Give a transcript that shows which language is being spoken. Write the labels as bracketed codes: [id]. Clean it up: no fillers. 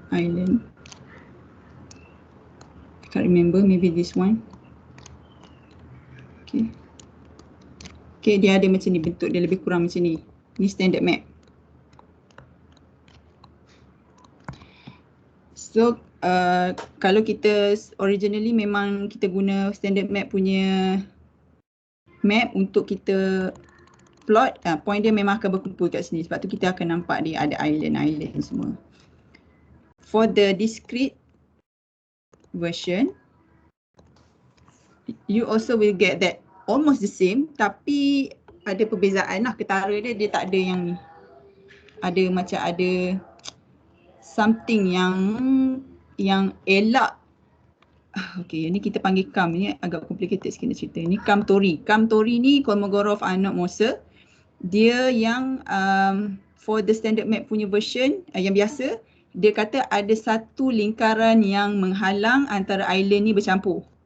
[en] I can't remember, maybe this one. [ms] Okay, dia ada macam ni, bentuk dia lebih kurang macam ni. Ni standard map. So kalau kita originally memang kita guna standard map punya map untuk kita plot, point dia memang akan berkumpul kat sini. Sebab tu kita akan nampak dia ada island semua. [en] For the discrete version, you also will get that almost the same, [ms] tapi ada perbezaan lah. Ketara dia tak ada yang ni. Ada macam ada something yang elak. Okay, ni kita panggil Kam. Ni agak complicated sikit nak cerita. Ni Kam-Tori. Kam-Tori ni Kolmogorov-Arnold-Moser. Dia yang for the standard map punya version yang biasa, dia kata ada satu lingkaran yang menghalang antara island ni bercampur.